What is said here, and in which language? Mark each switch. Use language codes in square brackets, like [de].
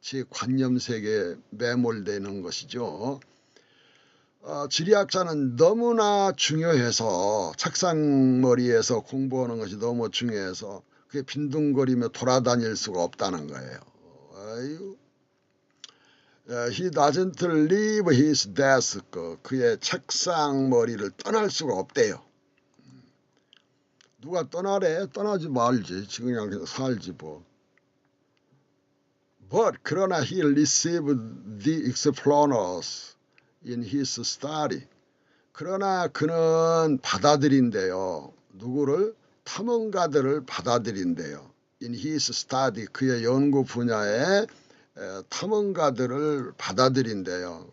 [ko] 관념세계에 매몰되는 것이죠. 지리학자는 너무나 중요해서 책상머리에서 공부하는 것이 너무 중요해서 그게 빈둥거리며 돌아다닐 수가 없다는 거예요. [en] He doesn't leave his desk. [ko] 그의 책상머리를 떠날 수가 없대요. 누가 떠나래? 떠나지 말지. 지금 그냥 살지 뭐. [en] But [ko] 그러나 [en] he received the explorers in his study. [ko] 그러나 그는 받아들인대요. 누구를? 탐험가들을 받아들인대요. [en] In his study. [ko] 그의 연구 분야에 탐험가들을 받아들인대요.